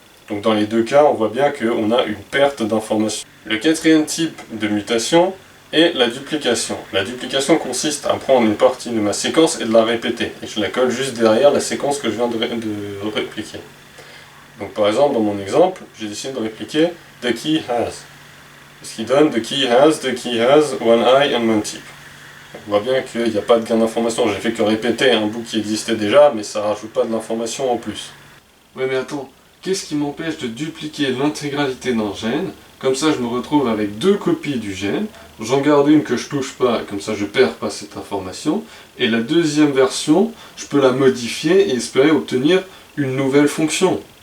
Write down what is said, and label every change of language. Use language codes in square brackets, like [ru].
[fr] Donc dans les deux cas, on voit bien qu'on a une perte d'information. Le quatrième type de mutation est la duplication. La duplication consiste à prendre une partie de ma séquence et de la répéter. Et je la colle juste derrière la séquence que je viens de répliquer. Donc par exemple, dans mon exemple, j'ai décidé de répliquer [en] the key has. [fr] Ce qui donne [en] the key has one eye and one tip. [fr] On voit bien qu'il n'y a pas de gain d'information. J'ai fait que répéter un bout qui existait déjà, mais ça rajoute pas de l'information en plus. Ouais mais attends, qu'est-ce qui m'empêche de dupliquer l'intégralité d'un gène? Comme ça je me retrouve avec deux copies du gène, j'en garde une que je touche pas, comme ça je perds pas cette information, et la deuxième version, je peux la modifier et espérer obtenir une nouvelle fonction.